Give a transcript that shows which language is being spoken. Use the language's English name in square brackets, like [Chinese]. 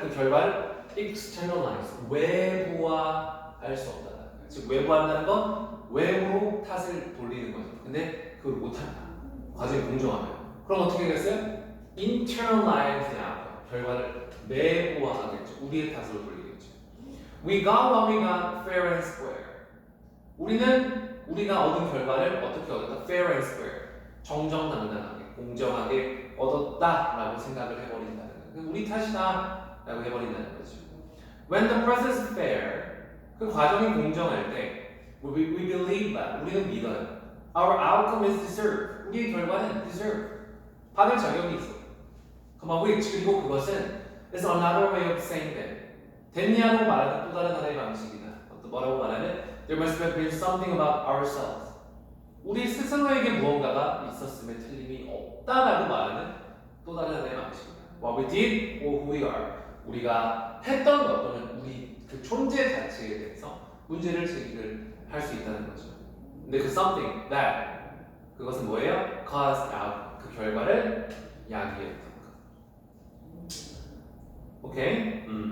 [Korean] 그 결과를 externalize 외부화할 수 없다. 즉 외부한다는 건 외부로 탓을 돌리는 거죠. 근데 그걸 못한다. 과정이 공정하면. 그럼 어떻게 되겠어요? [English] internalize the outcome. [Korean] 결과를 내부화하겠죠. 우리의 탓으로 돌리겠죠. [English] We got what we got fair and square. [Korean] 우리가 얻은 결과를 어떻게 얻었다? [English] fair and square. [Korean] 정정당당하게, 공정하게 얻었다라고 생각을 해버린다는 거예요. 우리 탓이다라고 해버린다는 거죠. [English] When the process is fair, [Korean] 그 과정이 공정할 때, [English] we believe that [Korean] 우리는 믿어요. [English] Our outcome is deserved. [Korean] 우리의 결과는 deserve. 받을 자격이 있어. 그만 [English] which [Korean] 그리고 그것은 [English] is another way of saying that. [Korean] 됐냐고 말하는 또 다른 하나의 방식이다. 또 뭐라고 말하면 [English] there must have been something about ourselves. [Korean] 우리 스스로에게 무언가가 있었음에 틀림이 없다라고 말하는 또 다른 하나의 방식이다. [English] What we did or who we are. [Korean] 우리가 했던 것 또는 우리 그 존재 자체에 대해서 문제를 제기를 할 수 있다는 거죠. 근데 그 [English] something that [Korean] 그것은 뭐예요? [English] caused out [Korean] 그 결과를 야기했던 것. 오케이.